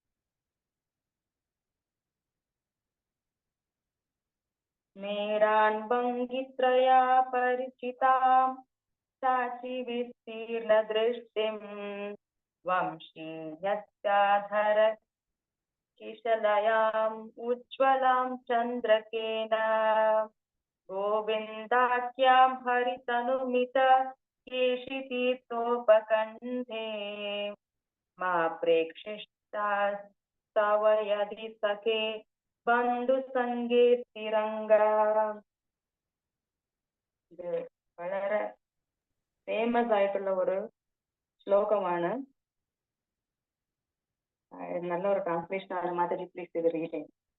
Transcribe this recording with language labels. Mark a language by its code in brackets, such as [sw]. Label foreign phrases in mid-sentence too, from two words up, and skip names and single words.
[sa] मेरान्भङ्गित्रया परिचितां साचि विस्तीर्णदृष्टिं वंशीयस्याधर किशलयाम् उज्ज्वलां चन्द्रकेन गोविन्दाख्यां हरितनुमित केशितीर्थोपकण्ठे मा प्रेक्षिष्टास्तवयदि सखे बन्धु सङ्गे तिरङ्ग. [ml] ഇത് വളരെ ഫേമസ് ആയിട്ടുള്ള ഒരു ശ്ലോകമാണ്. നല്ലൊരു ട്രാൻസ്ലേഷൻ ആണ്. മാതാജി പ്ലീസ് ഇത് റീഡ് ചെയ്യും.